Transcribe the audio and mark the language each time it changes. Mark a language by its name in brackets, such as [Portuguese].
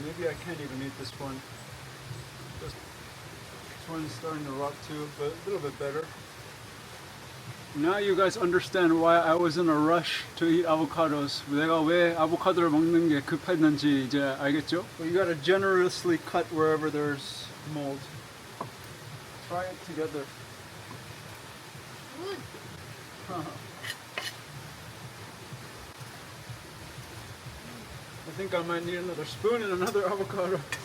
[English] Maybe I can't even eat this one. This one's starting to rot too, but a little bit better. Now you guys understand why I was in a rush to eat avocados. [Korean] 내가 왜 아보카도를 먹는 게 급했는지 이제 알겠죠? [English] But you gotta generously cut wherever there's mold. Try it together. Good. I think I might need another spoon and another avocado.